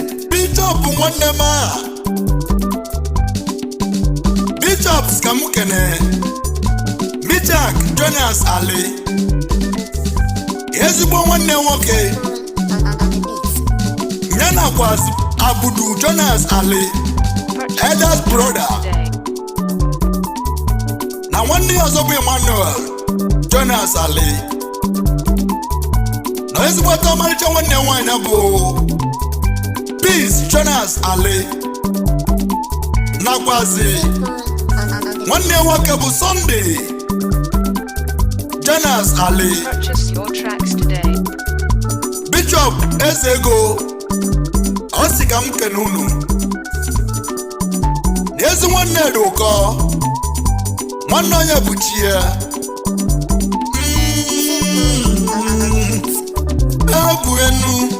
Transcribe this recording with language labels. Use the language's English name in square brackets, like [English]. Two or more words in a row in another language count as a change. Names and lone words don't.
[Igbo] Bishop nwanne m a. Bishops ka m kene. Michak Jonas Ali. Ezigbo nwanne nwoke. Ya nakwa Abudu Jonas Ali. [English] Purchase Elders your brother. tracks today. [Igbo] na nwanne ya ọzọ bụ Emmanuel Jonas Ali, na ezigbote ọmarịcha nwanne ya nwaanyị bụ Peace Jonas Ali, nakwazi nwanne ya nwoke bụ Sunday Jonas Ali. [English] Purchase your tracks today. [Igbo] Bishop Ezego, ọ sị ka m kene unu. Na ezi nwanne dị ụkọ, nwanne onye bụ chi ya. Mm, abụ enu.